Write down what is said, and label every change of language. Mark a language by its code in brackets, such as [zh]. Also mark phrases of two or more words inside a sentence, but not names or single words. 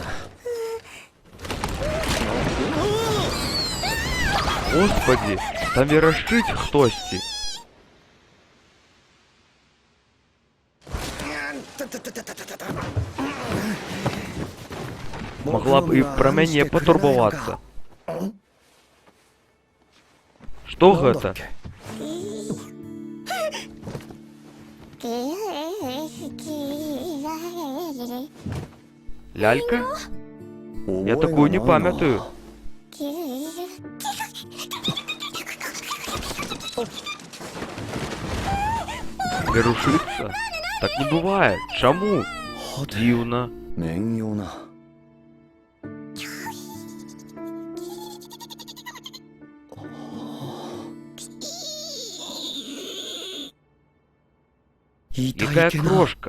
[be] Господи, там верашчыць хтосьці. Могла б і пра мяне патурбавацца. Што гэта? Лялька? Я такую не памятаю. Вирушиться? Так не бывает. [uk] Чому? Дивно. [be] Якая крошка.